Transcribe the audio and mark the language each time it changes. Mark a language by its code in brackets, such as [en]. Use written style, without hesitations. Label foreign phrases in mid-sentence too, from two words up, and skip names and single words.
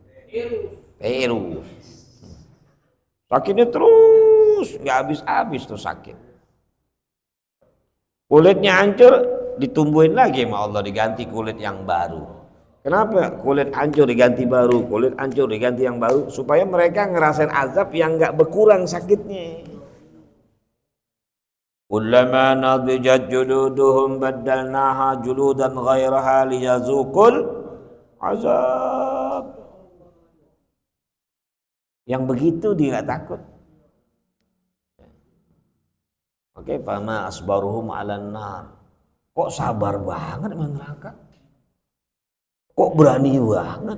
[id] Sakitnya terus, nggak habis tuh sakit. Kulitnya hancur, ditumbuhin lagi sama Allah, diganti kulit yang baru. Kenapa? Kulit hancur diganti baru, kulit hancur diganti yang baru, supaya mereka ngerasain azab yang nggak berkurang sakitnya. [ar] كلما نضجت جلودهم بدلناهم جلودا غيرها ليذوقوا العذاب. [id] Yang begitu dia nggak takut. [ar] Oke, فما أصبرهم على النار. [id] Kok sabar banget sama neraka? Kok berani banget?